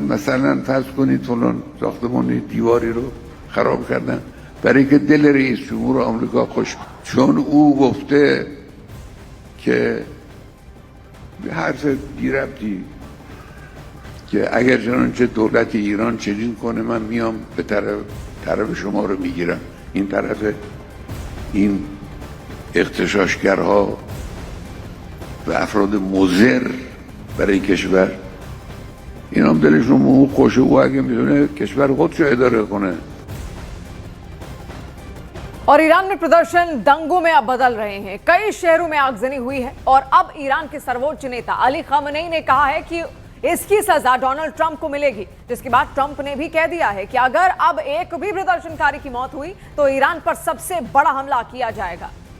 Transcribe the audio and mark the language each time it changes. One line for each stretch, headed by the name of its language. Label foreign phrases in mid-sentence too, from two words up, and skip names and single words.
Persian: مثلا فرض کنید فلان ساختمان دیواری رو خراب کردن برای که دل رئیس جمهور آمریکا خوش، چون او گفته که به حرف بی ربطی که اگر چنانچه دولت ایران چنین کنه من میام به طرف شما رو میگیرم. این طرف این اغتشاشگرها و افراد مضر برای کشور این هم دلشون موه خوشه و اگه میتونه کشور خودشو اداره کنه.
Hindi: और ईरान में प्रदर्शन दंगों में अब बदल रहे हैं। कई शहरों में आगजनी हुई है और अब ईरान के सर्वोच्च नेता अली खामनेई ने कहा है कि इसकी सजा डोनाल्ड ट्रंप को मिलेगी, जिसके बाद ट्रंप ने भी कह दिया है कि अगर अब एक भी प्रदर्शनकारी की मौत हुई तो ईरान पर सबसे बड़ा हमला किया जाएगा।